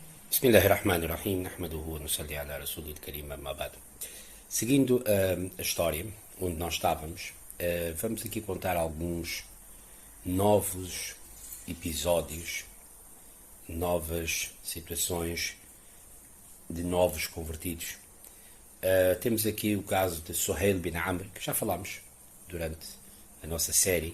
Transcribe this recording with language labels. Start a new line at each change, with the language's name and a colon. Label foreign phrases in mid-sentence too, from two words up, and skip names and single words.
Arabic: بسم الله الرحمن الرحيم، نحمده و نصلي على الرسول الكريم أما بعد.
Portuguese: Seguindo a história onde nós estávamos, vamos aqui contar alguns novos episódios, novas situações de novos convertidos. Temos aqui o caso de Suhail bin Amr, que já falámos durante a nossa série.